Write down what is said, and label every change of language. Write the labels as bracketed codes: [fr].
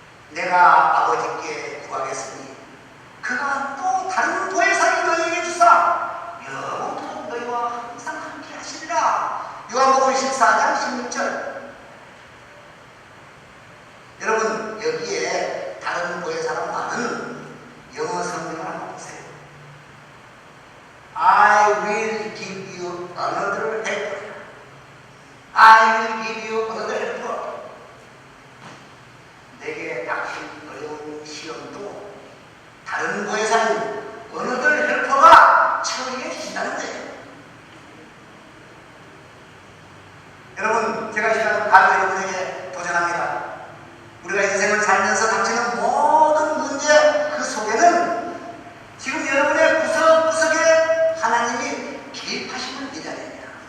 [ko] 내가 아버지께 구하겠으니 그가 또 다른 보혜사를 너희에게 주사 영원토록 너희와 항상 함께 하시리라. 요한복음 14장 16절. 여러분, 여기에 다른 보혜사란 말은 영어 성경을 한번 보세요. [en] I will give you another helper. I will give you another helper. [ko] 내게 닥친 어려운 시험도 다른 보혜사인 another helper가 처리해 주신다는 거예요. 여러분, 제가 이 시간 바로 여러분에게 도전합니다. 우리가 인생을 살면서 닥치는 모든 문제 그 속에는 지금 여러분의 구석구석에 하나님이 개입하심을 믿어야 됩니다.